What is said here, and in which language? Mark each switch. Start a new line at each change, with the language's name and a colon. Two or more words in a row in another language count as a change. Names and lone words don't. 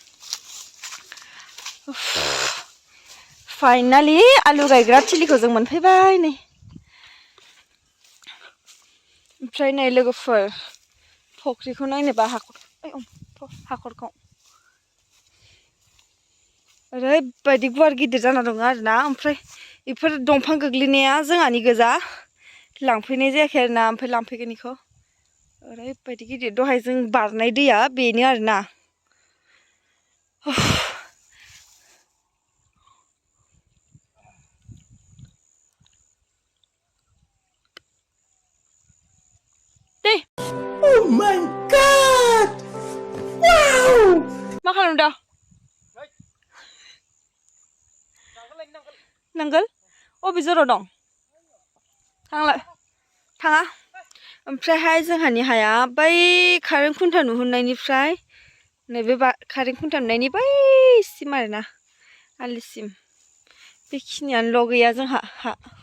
Bodo: फाइनालि आलु गायग्रा थिलिखौ जों मोनफैबाय नै ओमफ्राय नै लोगोफोर फख्रिखौ नायनोबा हाखरखौ ओरैबायदि गुवार गिदिर जाना दङ आरोना ओमफ्राय बेफोर दंफां गोग्लैनाया जोंहानि गोजा लांफैनाय जायाखै आरोना ओमफ्राय लांफैगोन बेखौ ओरैबायदि गिदिर दहाय जों बारनाय दैया बेनो आरोना दे
English: Oh my god wow
Bodo: मा खालामदों नांगोल अबे जराव दं थांलाय थाङा ओमफ्रायहाय जोंहानि हाया बै कारेन्ट खुन्था नुहुरनायनिफ्राय नैबे कारेन्ट खुन्था नुनायनि बैसिम आरोना आलिसिम बेखिनियानोल' गैया जोंहा हा